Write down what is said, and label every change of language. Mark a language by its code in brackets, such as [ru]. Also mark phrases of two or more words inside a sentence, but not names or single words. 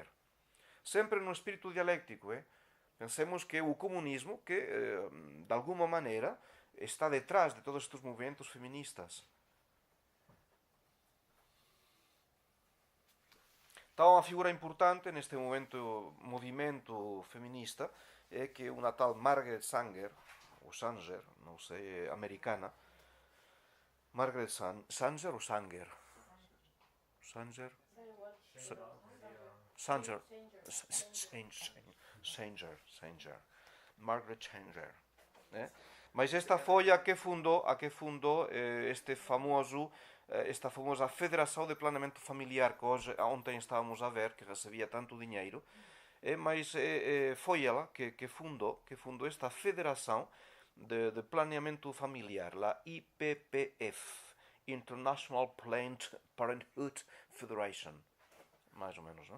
[pt] Sempre no espírito dialéctico. Pensemos que o comunismo, que de alguma maneira está detrás de todos estes movimentos feministas. Então, uma figura importante neste movimento feminista é que uma tal Margaret Sanger, ou Sanger, não sei, é americana. Margaret Sanger ou Sanger? Sanger? Sanger. Sanger. Margaret Sanger. Mas esta foi a que fundou esta famosa Federação de Planeamento Familiar que ontem estávamos a ver, que recebia tanto dinheiro, mas foi ela que fundou esta Federação de Planeamento Familiar, a IPPF, International Planned Parenthood Federation, mais ou menos, não?